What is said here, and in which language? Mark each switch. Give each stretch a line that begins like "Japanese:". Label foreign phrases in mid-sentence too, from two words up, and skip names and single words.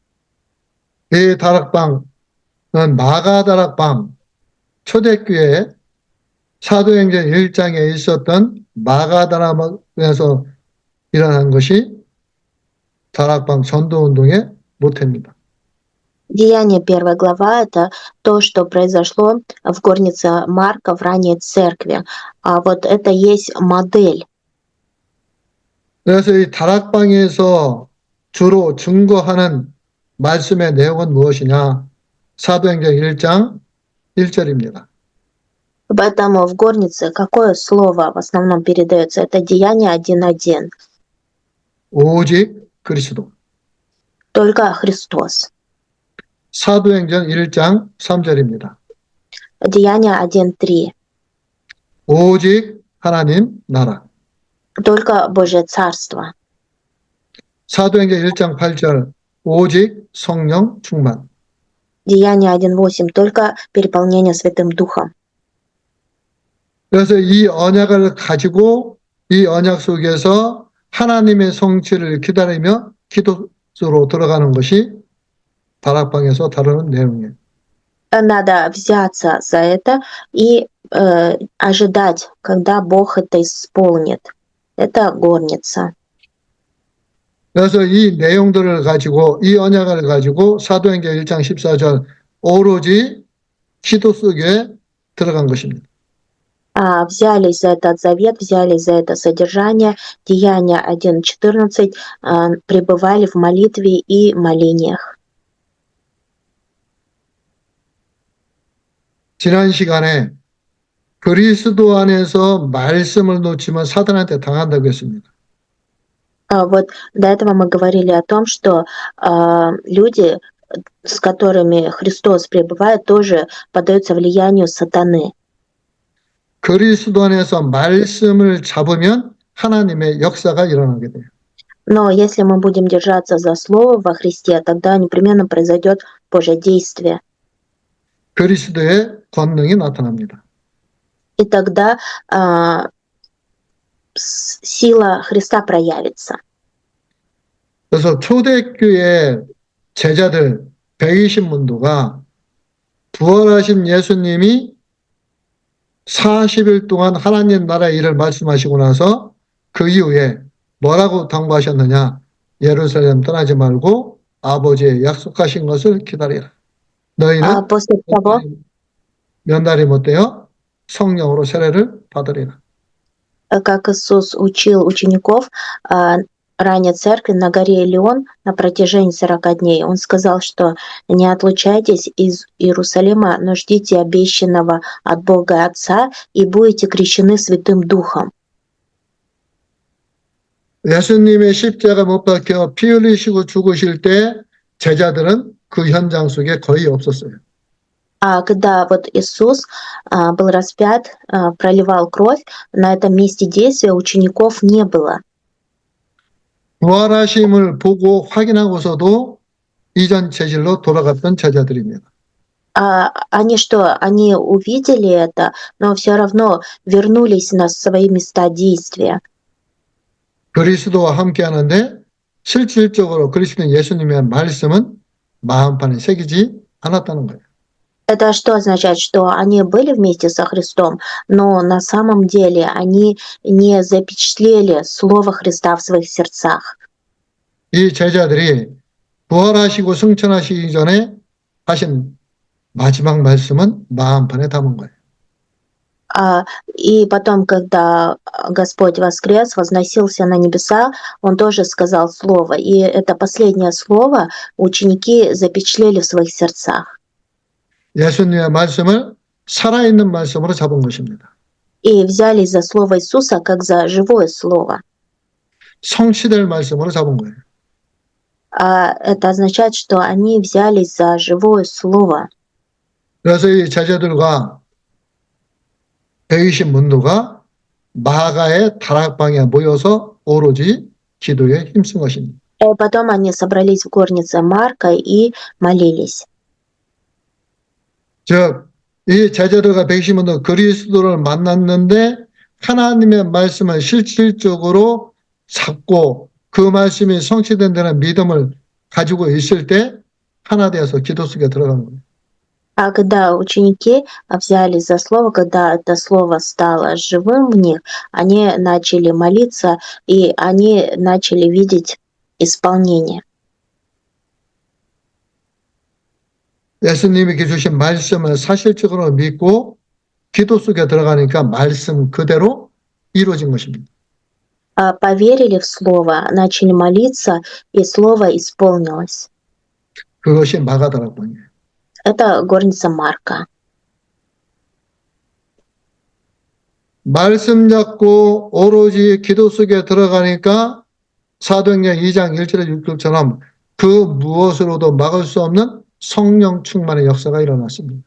Korean: 이 다락방은 마가다락방, 초대교회 사도행전 1장에 있었던 마가다락방에서 일어난 것이 다락방 전도운동의 모태입니다.
Russian: Деяние 1 глава – это то, что произошло в горнице Марка в ранней церкви. А вот это есть модель.
Korean: 그래서 이 다락방에서 주로 증거하는 말씀의 내용은 무엇이냐? 사도행전 1장 1절입니다.
Russian: Поэтому в горнице какое слово в основном передается? Это Деяние 1.1.
Korean: 오직 그리스도.
Russian: Только Христос.
Korean: 사도행전 1장 3절입니다.
Russian: Деяние 1.3.
Korean: 오직 하나님 나라.
Russian: Только Божье Царство.
Korean: 사도행전 1장 8절 오직 성령 충만.
Russian: Деяние 1.8. Только переполнение Святым Духом.
Korean: 그래서 이 언약을 가지고 이 언약 속에서 하나님의 성취를 기다리며 기도로 들어가는 것이 다락방에서 다루는 내용이에요.
Russian: Надо взяться за это и ожидать, когда Бог это исполнит. Это горница.
Korean: 그래서 이 내용들을 가지고 이 언약을 가지고 사도행전 1장 14절 오로지 기도 속에 들어간 것입니다.
Russian: Взялись за этот завет, взялись за это содержание. Деяние 1.14 пребывали в молитве и молениях.
Korean: 지난 시간에 그리스도 안에서 말씀을 놓치면 사단한테 당한다고 했습니다.
Russian: Вот до этого мы говорили о том, что люди, с которыми Христос пребывает, тоже поддаются влиянию сатаны.
Korean: 그리스도 안에서 말씀을 잡으면 하나님의 역사가 일어나게 돼요.
Russian: Но если мы будем держаться за Слово во Христе, тогда непременно произойдет Божье действие.
Korean: 그리스도의 권능이 나타납니다.
Russian: И тогда сила Христа проявится.
Korean: 그래서 초대교회 제자들 120문도가 부활하신 예수님이 40일 동안 하나님 나라의 일을 말씀하시고 나서 그 이후에 뭐라고 당부하셨느냐? 예루살렘 떠나지 말고 아버지의 약속하신 것을 기다리라. 너희는
Russian: После того,
Korean: 몇 날이 못되어 성령으로 세례를 받으리라.
Russian: как Иисус учил учеников ранней церкви на горе Илион на протяжении 40 дней, Он сказал, что не отлучайтесь из Иерусалима, но ждите обещанного от Бога Отца и будете крещены Святым Духом.
Korean: 예수님의 십자가 못 박혀 피 흘리시고 죽으실 때 제자들은 그 현장 속에 거의 없었어요.
Russian: Когда вот Иисус был распят, проливал кровь, на этом месте действия учеников не было.
Korean: 부활하심을 보고 확인하고서도 이전 체질로 돌아갔던 제자들입니다.
Russian: Они увидели это, но все равно вернулись на свои места действия.
Korean: 그리스도와 함께 하는데 실질적으로 그리스도 예수님의 말씀은 마음판에 새기지 않았다는 거예요.
Russian: Это что означает? Что они были вместе со Христом, но на самом деле они не запечатлели Слово Христа в своих сердцах.
Korean: 이 제자들이 부활하시고 승천하시기 전에 하신 마지막 말씀은 마음판에 담은 거예요.
Russian: И потом, когда Господь воскрес, возносился на небеса, Он тоже сказал Слово. И это последнее Слово ученики запечатлели в своих сердцах.
Korean: 예수님의 말씀을 살아있는 말씀으로 잡은 것입니다.
Russian: И взялись за Слово Иисуса, как за живое Слово.
Korean: 성취될 말씀으로 잡은 거예요.
Russian: Это означает, что они взялись за живое Слово.
Korean: 그래서 이 제자들과 120 문도가 마가의 다락방에 모여서 오로지 기도에 힘쓴 것입니다.
Russian: И потом они собрались в горнице Марка и молились.
Korean: 즉, 이 제자들과 120 문도 그리스도를 만났는데 하나님의 말씀을 실질적으로 잡고 그 말씀이 성취된 데는 믿음을 가지고 있을 때 하나 되어서 기도 속에 들어간 거예요.
Russian: А когда ученики взялись за Слово, когда это Слово стало живым в них, они начали молиться, и они начали видеть исполнение.
Korean: 예수님이 주신 말씀을 사실적으로 믿고 기도 속에 들어가니까 말씀 그대로 이루어진 것입니다.
Russian: Поверили в Слово, начали молиться, и Слово исполнилось.
Korean: 그것이 마가다락방이에요.
Russian: Это горница Марка.
Korean: 말씀 잡고 오로지 기도 속에 들어가니까 사도행전 2장 1절에 6절처럼 그 무엇으로도 막을 수 없는 성령 충만의 역사가 일어났습니다.